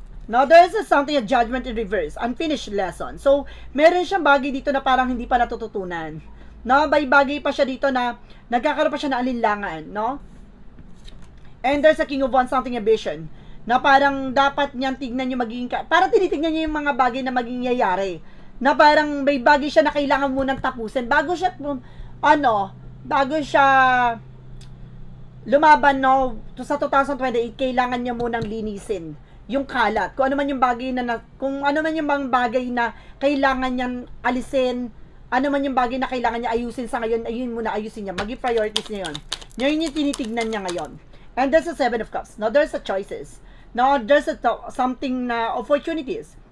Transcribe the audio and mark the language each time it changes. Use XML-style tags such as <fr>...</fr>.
<en>No, there is something, a judgment in reverse, unfinished lesson.</en> <tl>So, meron siyang bagay dito na parang hindi pa natututunan. No, may bagay pa siya dito na nagkakaroon pa siya na alinlangan, no?</tl> <en>And there's a King of Wands, something ambition,</en> <tl>na parang dapat niyang tignan yung magiging, parang tinitignan niya yung mga bagay na magiging yayari. Na parang may bagay siya na kailangan munang tapusin bago siya, bago siya lumaban, no, sa 2028, kailangan niya munang linisin yung kalat. Kung ano man yung bagay na kung ano man yung mga bagay na kailangan niyang alisin, ano man yung bagay na kailangan niya ayusin sa ngayon, ayun muna ayusin niya. Maging priorities niya yun. Yun yung tinitignan niya ngayon.</tl> <en>And there's a Seven of Cups. Now, there's a choices. Now, there's something na opportunities.</en>